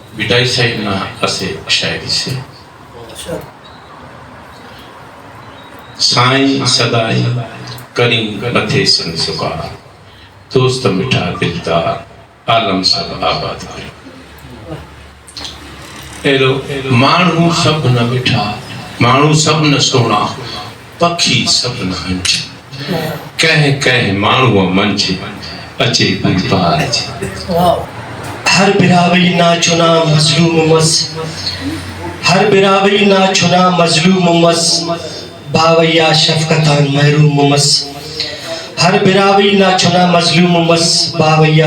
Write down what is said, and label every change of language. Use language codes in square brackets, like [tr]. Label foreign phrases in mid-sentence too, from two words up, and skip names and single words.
[brh] بٹائی صاحب نا اسے شاعری سے سائیں صدائی کریم بتھے سن سکا دوست مٹھا دلدار عالم سب آباد کرے ایلو مانو سب نہ مٹھا مانو سب نہ سونا پکھی سب نہ ہنچ کہہ مانو منچ اچے کوئی پار ہر براوی نہ چنا مظلوم مس ہر براوی نہ چنا مظلوم مس باویا شفقتان محروم مس ہر براوی نہ چنا مظلوم مس باویا